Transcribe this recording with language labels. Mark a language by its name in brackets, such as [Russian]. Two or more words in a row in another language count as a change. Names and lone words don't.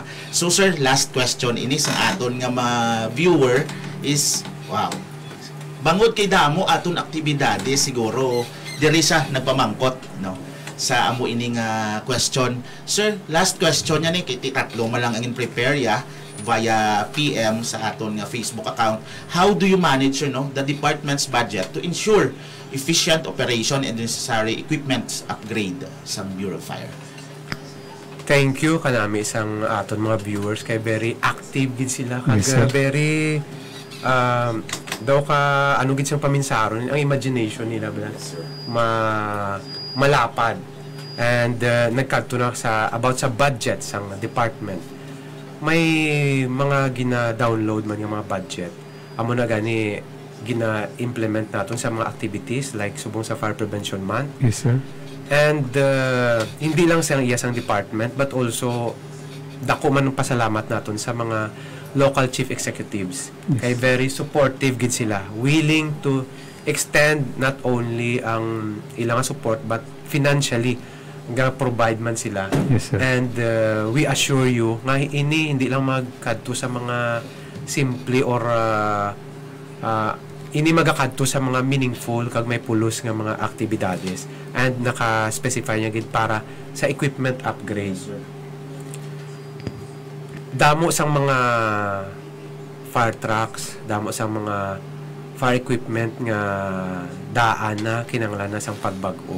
[Hiligaynon] So, sir, [English] last question [Hiligaynon] ini sang aton nga mga viewer is, wow, bangod kay damo aton aktibidades, siguro diri sa nagpamangkot, no, sa amo ining question. Sir, [English] last question [Hiligaynon] yan kay tatlo malang ang prepare ya via PM sa aton nga Facebook account. [English] How do you manage, the department's budget to ensure efficient operation and necessary equipment upgrade sa Bureau of Fire. Thank you [Hiligaynon] kanami isang aton mga viewers kay [English] very active [Hiligaynon] gid sila kag [English] Yes, sir. [Hiligaynon] very daw ka ano gid siyang paminsaron ang imagination nila ba malapad and nagkadto na sa about sa budget sang department. May mga gina-download man yung mga budget. Amo na gani gina-implement naton sa mga activities like subong sa Fire Prevention Month. [English] Yes, sir. [Hiligaynon] And hindi lang sa iyasang department [English] but also [Hiligaynon] dako man ang pasalamat naton sa mga [English] local chief executives. Yes. [Hiligaynon] Kay [English] very supportive [Hiligaynon] gid sila, [English] willing to extend not only [Hiligaynon] ang ilang [English] support but financially [Hiligaynon] nga provide man sila. [English] Yes, sir. And we assure you [Hiligaynon] nga hindi lang magkadto sa mga simple or ini magakadto sa mga meaningful kag may pulos nga mga aktibidades and naka-specify niya gid para sa [English] equipment upgrade. [Hiligaynon] Damo sang mga [English] fire trucks, [Hiligaynon] damo sang mga [English] fire equipment [Hiligaynon] nga daan na kinanglan na sang pagbag-o.